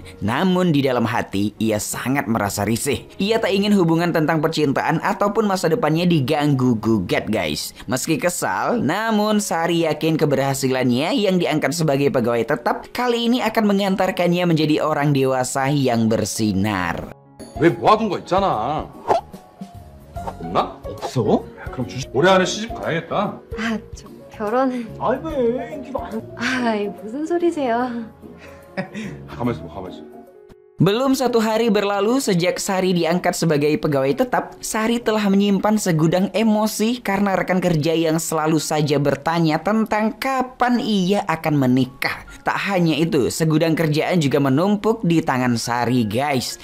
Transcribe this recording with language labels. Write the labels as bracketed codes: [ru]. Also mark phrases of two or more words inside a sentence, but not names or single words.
[id] Namun di dalam hati ia sangat merasa risih. Ia tak ingin hubungan tentang percintaan ataupun masa depannya diganggu-gugat guys. Meski kesal, namun Sari yakin keberhasilannya yang diangkat sebagai pegawai tetap kali ini akan mengantarkannya menjadi orang dewasa yang bersinar. [ko] 왜 모아둔 거 있잖아. 없나? 없어? 그럼 올해 안에 시집 가야겠다. 저 결혼은... 아이 왜 인기 많아. 무슨 소리세요? 가만있어 봐, 가만있어. [id] Belum satu hari berlalu sejak Sari diangkat sebagai pegawai tetap, Sari telah menyimpan segudang emosi karena rekan kerja yang selalu saja bertanya tentang kapan ia akan menikah. Tak hanya itu, segudang kerjaan juga menumpuk di tangan Sari guys.